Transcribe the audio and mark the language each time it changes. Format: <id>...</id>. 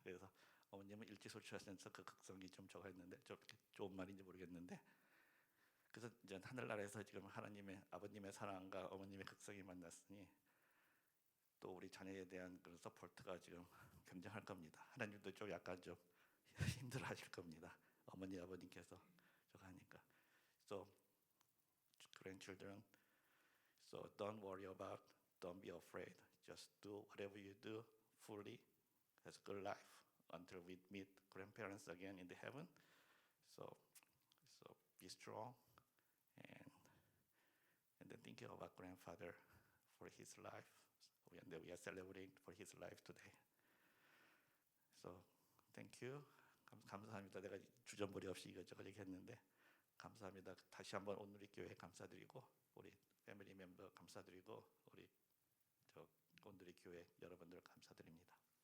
<ko>그래서 어머님은 일찍 소출하시면서 그 극성이 좀 적었는데, 좋은 말인지 모르겠는데, 그래서 이제 하늘나라에서 지금 하나님의 아버님의 사랑과 어머님의 극성이 만났으니 또 우리 자녀에 대한 그런 서포트가 지금 굉장할 겁니다. 하나님도 좀 약간 좀 힘들어하실 겁니다. 어머니 아버님께서 저거 하니까.</ko> <en>So grandchildren, so don't worry about, don't be afraid. Just do whatever you do fully as good life until we meet grandparents again in the heaven. So be strong and then thinking about grandfather for his life. And we are celebrating for his life today. So thank you.</en> <ko>감사합니다. 내가 주전부리 없이 이것저것 얘기했는데 감사합니다. 다시 한번 온누리 교회 감사드리고 우리 패밀리 멤버 감사드리고 우리 온누리 교회 여러분들 감사드립니다.</ko>